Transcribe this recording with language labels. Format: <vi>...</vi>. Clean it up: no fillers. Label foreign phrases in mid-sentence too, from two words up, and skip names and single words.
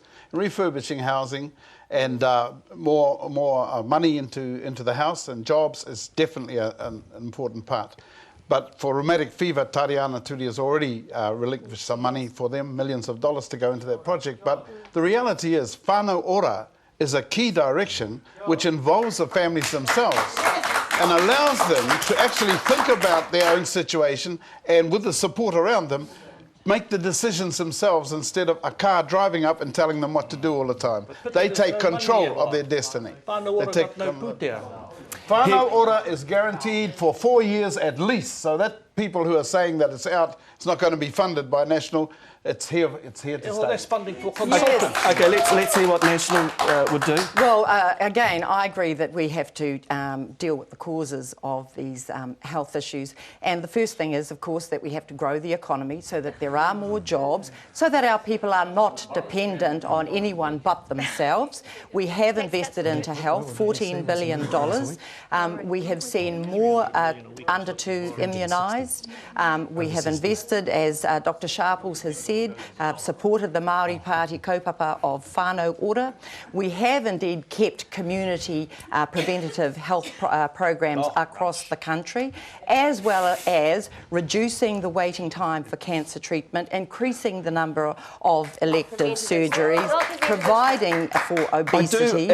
<en>Refurbishing housing and more money into the house and jobs is definitely an important part. But for rheumatic fever, Tariana Turi has already relinquished some money for them, millions of dollars to go into that project. But the reality is, whānau ora is a key direction which involves the families themselves and allows them to actually think about their own situation and, with the support around them, make the decisions themselves instead of a car driving up and telling them what to do all the time. They take control of their destiny. Whānau ora is guaranteed for 4 years at least, so that people who are saying that it's not going to be funded by National, it's here to stay. Well, that's funding for consultants. Okay, let's see what National would do. Well, again, I agree that we have to deal with the causes of these health issues. And the first thing is, of course, that we have to grow the economy so that there are more jobs, so that our people are not dependent on anyone but themselves. We have invested into health, $14 billion. We have seen more under 2 immunised. We have invested, as Dr Sharples has said, supported the Maori Party kaupapa of whānau ora. We have indeed kept community preventative health programs across the country, as well as reducing the waiting time for cancer treatment, increasing the number of elective surgeries, providing for obesity.</en>